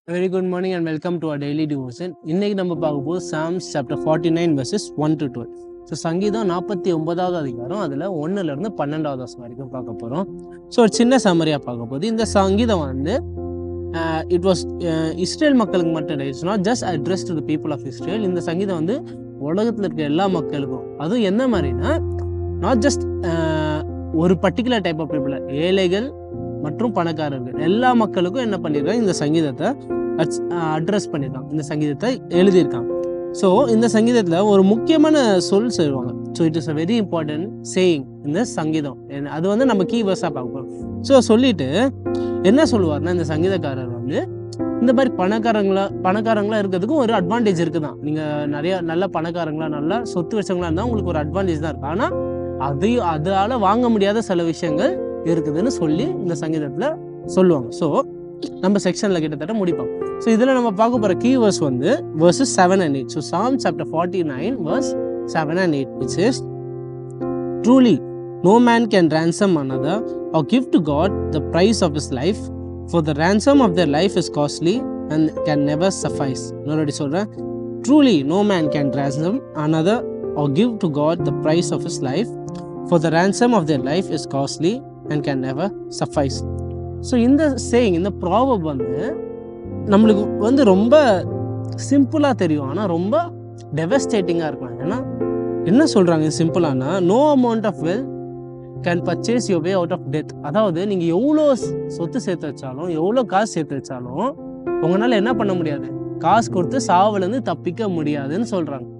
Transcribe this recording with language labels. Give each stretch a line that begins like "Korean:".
English: Very good morning and welcome to our daily devotion.
Tamil: இன்னைக்கு நம்ம பார்க்க போது
English: Psalms chapter 49 verses 1 to 12.
Tamil: So சங்கீதம் 49வது அதிகாரம் அதில் 1லேருந்து 12வது வசனம் வரைக்கும் பார்க்க போகிறோம். ஸோ ஒரு சின்ன சம்மரியாக பார்க்க போது இந்த சங்கீதம் வந்து இட் வாஸ் இஸ்ரேல் மக்களுக்கு மட்டும்
English: It's not just address to the people of Israel.
Tamil: இந்த சங்கீதம் வந்து உலகத்தில் இருக்க எல்லா மக்களுக்கும், அதுவும் என்ன மாதிரினா நாட் ஜஸ்ட் ஒரு பர்டிகுலர் டைப் ஆஃப் பீப்புள், ஏழைகள் மற்றும் பணக்காரர்கள் எல்லா மக்களுக்கும் என்ன பண்ணியிருக்காங்க, இந்த சங்கீதத்தை அட்ரஸ் பண்ணியிருக்காங்க, இந்த சங்கீதத்தை எழுதியிருக்காங்க. ஸோ இந்த சங்கீதத்தில் ஒரு முக்கியமான சொல் சொல்லுவாங்க. So
English: it is a very important saying
Tamil: இந்த சங்கீதம். அது வந்து நம்ம கீ வேர்ஸாக பார்க்க போகிறோம். ஸோ சொல்லிட்டு என்ன சொல்லுவார்னா, இந்த சங்கீதக்காரர் வந்து இந்த மாதிரி பணக்காரங்களா இருக்கிறதுக்கும் ஒரு அட்வான்டேஜ் இருக்குது தான். நீங்கள் நிறைய நல்ல பணக்காரங்களா நல்லா சொத்து வச்சவங்களா இருந்தால் உங்களுக்கு ஒரு அட்வான்டேஜ் தான் இருக்குது. ஆனால் அதால் வாங்க முடியாத சில விஷயங்கள் இருக்குதுன்னு சொல்லி இந்த சங்கீதத்தில் சொல்லுவாங்க. ஸோ நம்ம செக்ஷனில் கிட்டத்தட்ட முடிப்போம். ஸோ இதில் நம்ம பார்க்க போகிற கீ வேர்ஸ் வந்து
English: verses 7 and 8. So Psalm chapter 49 verse 7 and 8 which is, truly no man can ransom another or give to God the price of his life, for the ransom of their life is costly and can never suffice.
Tamil: இன்னொரு சொல்கிறேன்,
English: truly no man can ransom another or give to God the price of his life, for the ransom of their life is costly and can never suffice.
Tamil: So இந்த saying, இந்த proverb வந்து நம்மளுக்கு வந்து ரொம்ப சிம்பிளாக தெரியும், ஆனால் ரொம்ப டெவஸ்டேட்டிங்காக இருக்கலாம். ஏன்னா என்ன சொல்கிறாங்க சிம்பிளானா,
English: No amount of wealth can purchase your way out of death.
Tamil: அதாவது நீங்கள் எவ்வளோ சொத்து சேர்த்து வச்சாலும், எவ்வளோ காசு சேர்த்து வச்சாலும் உங்களால் என்ன பண்ண முடியாது, காசு கொடுத்து சாவுலேருந்து தப்பிக்க முடியாதுன்னு சொல்கிறாங்க.